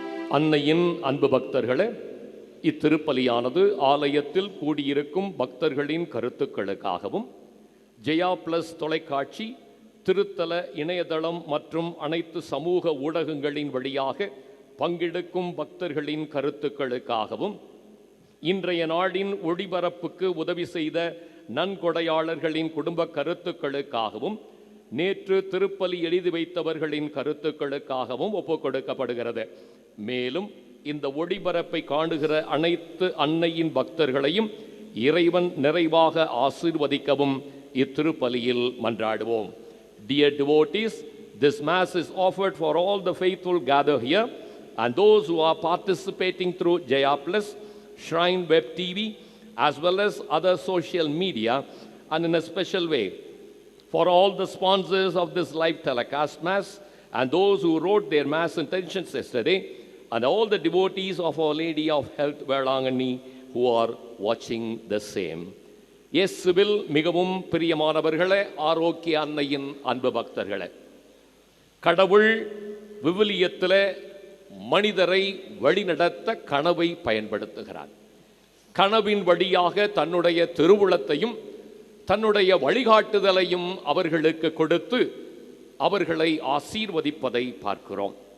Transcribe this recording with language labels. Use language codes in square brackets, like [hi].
[ta] அன்னையின் அன்பு பக்தர்களே, இத்திருப்பலியானது ஆலயத்தில் கூடியிருக்கும் பக்தர்களின் கருத்துக்களுக்காகவும் ஜெயா பிளஸ் தொலைக்காட்சி, திருத்தல இணையதளம் மற்றும் அனைத்து சமூக ஊடகங்களின் வழியாக பங்கெடுக்கும் பக்தர்களின் கருத்துக்களுக்காகவும், இன்றைய நாளின் ஒளிபரப்புக்கு உதவி செய்த நன்கொடையாளர்களின் குடும்ப கருத்துக்களுக்காகவும், நேற்று திருப்பலி எழுதி வைத்தவர்களின் கருத்துக்களுக்காகவும் ஒப்புக் கொடுக்கப்படுகிறது. மேலும் இந்த ஒளிபரப்பை காணுகிற அனைத்து அன்னையின் பக்தர்களையும் இறைவன் நிறைவாக ஆசீர்வதிக்கவும் இத்திருப்பலியில் மன்றாடுவோம். [en] Dear devotees, this mass is offered for all the faithful gathered here and those who are participating through Jaya Plus, Shrine Web TV, as well as other social media, and in a special way for all the sponsors of this live telecast mass and those who wrote their mass intentions yesterday, and all the devotees of Our Lady of Health Velangani who are watching the same. [ta] இயேசுவில் மிகவும் பிரியமானவர்களே, ஆரோக்கிய அன்னையின் அன்பு பக்தர்களே, கடவுள் விவிலியத்திலே மனிதரை வழிநடத்த கனவை பயன்படுத்துகிறார். கனவின் வழியாக தன்னுடைய திருவுளத்தையும் தன்னுடைய வழிகாட்டுதலையும் அவர்களுக்கு கொடுத்து அவர்களை ஆசீர்வதிப்பதை பார்க்கிறோம்.